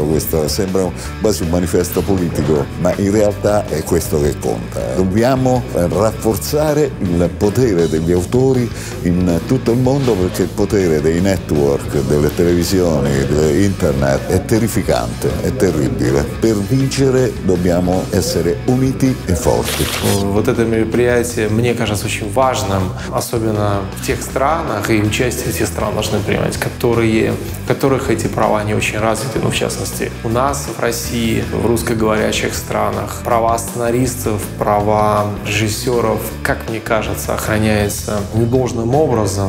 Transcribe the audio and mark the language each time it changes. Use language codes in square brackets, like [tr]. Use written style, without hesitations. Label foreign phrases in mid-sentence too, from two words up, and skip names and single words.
[it] Questo sembra quasi un manifesto politico, ma in realtà è questo che conta. Dobbiamo rafforzare il potere degli autori in tutto il mondo, perché il potere dei network, delle televisioni, di internet è terrificante, è terribile. Per vincere dobbiamo essere uniti и forti. [ru] Вот это мероприятие, мне кажется, очень важным, особенно в тех странах, и участие этих стран должны принимать, которых эти права не очень развиты, ну, в частности, у нас в России, в русскоговорящих странах, права сценаристов, права режиссеров, как мне кажется, охраняются недолжным образом.